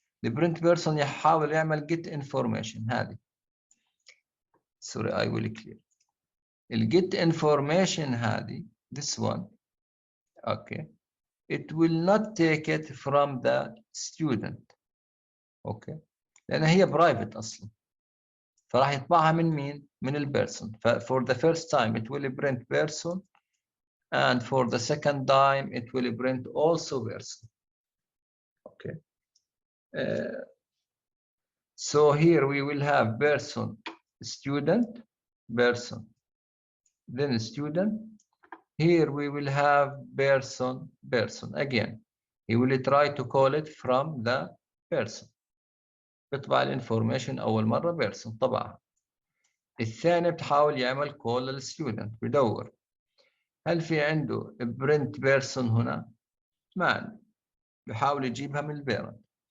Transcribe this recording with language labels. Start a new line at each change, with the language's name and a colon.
Arabic: البرنت بيرسون يحاول يعمل جيت انفورميشن هذه.
English: Sorry I will clear.
Arabic: الجيت انفورميشن هذه
English: this one okay it will not take it from the student.
Arabic: اوكي لان هي برايفت اصلا، فراح يطبعها من مين؟ من البيرسون.
English: for the first time it will print person and for the second time it will print also person. okay so here we will have person student person then student. Here we will have person again. He will try to call it from the person.
Arabic: بيطبع الانفورميشن اول مره person طبعها. الثاني بتحاول يعمل كول للستودنت، بدور هل في عنده برنت بيرسون هنا؟ ما عنده، بحاول يجيبها من البيرنت.